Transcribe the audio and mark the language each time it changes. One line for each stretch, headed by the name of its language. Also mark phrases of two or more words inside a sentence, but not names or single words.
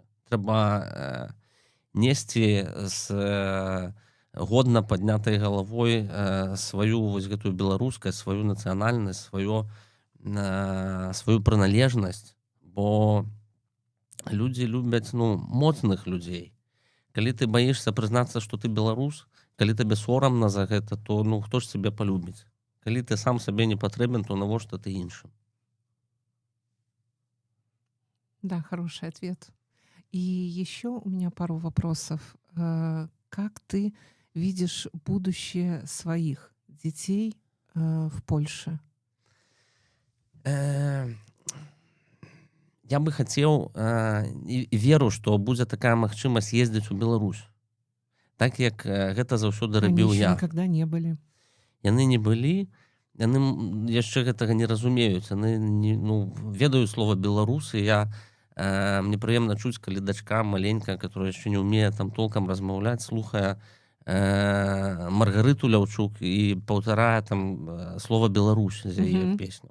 Belarusian: Трэба несці з годна паднятай галавой сваю вось гэтую беларускасць, сваю нацыянальнасць, сваю прыналежнасць, бо людзі любяць, ну, моцных людзей. Калі ты баішся прызнацца, што ты беларус, калі табе сорамна за гэта, то ну хто ж цябе полюбіць? Калі ты сам сабе не патрэбен, то навошта ты іншым?
Russian: Да, хороший ответ. И еще у меня пару вопросов. Как ты видишь будущее своих детей в Польше?
Belarusian: Я бы хацеў і веру, што будзе такая магчымасць ездзіць у Беларусь. так як гэта заўсёды
Russian: Они
Belarusian: рабіў
Russian: еще я. никогда не были.
Belarusian: Яны не былі, яны яшчэ гэтага не разумеюць. Яны ведаюць слова беларусы. Мне прыемна чуць, калі дачка маленькая, которая яшчэ не ўмее там толкам размаўляць, слухае Маргарыту Ляўчук і паўтарае там слова Беларусь з яе песню.